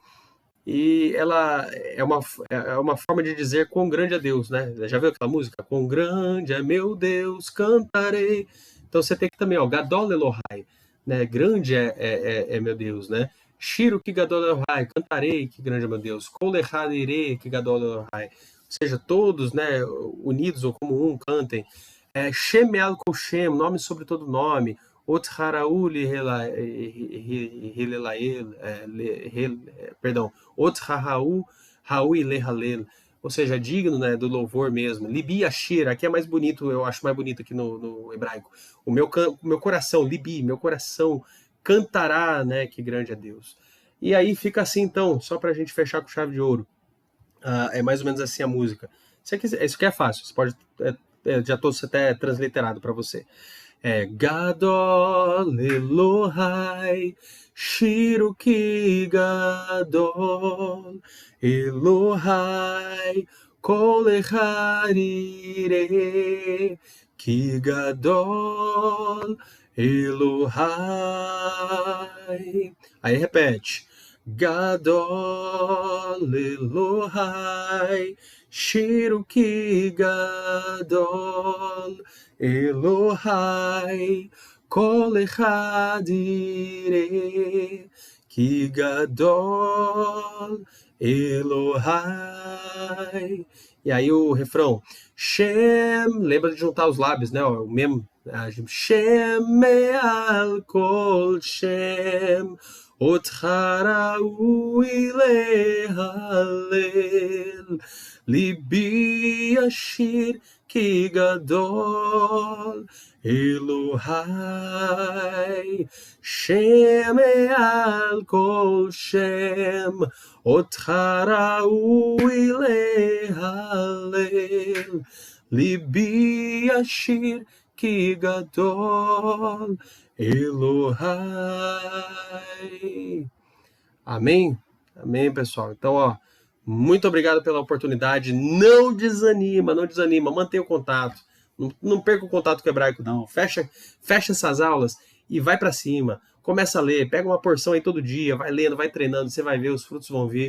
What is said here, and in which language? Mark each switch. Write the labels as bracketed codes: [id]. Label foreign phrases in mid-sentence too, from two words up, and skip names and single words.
[pt] E ela é uma forma de dizer quão grande é Deus, né? Já viu aquela música? Quão grande é meu Deus, cantarei. Então você tem que também, ó, [he] גדול אלוהי, [pt] né? Grande é meu Deus, né? [he] שירו כי גדול אלוהי, [pt] cantarei que grande é meu Deus. [he] כל אחד יראה כי גדול אלוהי. [pt] Ou seja, todos, né, unidos ou como um, cantem. [he] שם מעל כל שם, [pt] nome sobre todo nome. Otzharauli perdão, [he] אותך ראוי להלל, [pt] ou seja, digno, né, do louvor mesmo. [he] ליבי ישיר, [pt] aqui é mais bonito, eu acho mais bonito aqui no hebraico. O meu coração, Libi, meu coração cantará, né, que grande é Deus. E aí fica assim, então, só para a gente fechar com chave de ouro. É mais ou menos assim a música. Isso aqui é fácil, você pode. Já estou até transliterado para você. [he] גדול אלוהי, שירו כי גדול אלוהי, כל אחד יראה כי גדול אלוהי. [pt] Aí repete. [he] גדול אלוהי, שירו כי גדול אלוהי, כל אחד יראה כי גדול אלוהי. [pt] E aí o refrão, Shem, lembra de juntar os lábios, né? O mesmo, [he] שם מעל כל שם, אותך ראוי להלל, ליבי ישיר כי גדול אלוהי, שם מעל כל שם, אותך ראוי להלל, ליבי ישיר כי גדול Elohai. [pt] Amém? Amém, pessoal. Então, ó, muito obrigado pela oportunidade. Não desanima, não desanima. Mantenha o contato. Não perca o contato com o hebraico, não. Fecha essas aulas e vai para cima. Começa a ler. Pega uma porção aí todo dia. Vai lendo, vai treinando. Você vai ver, os frutos vão vir.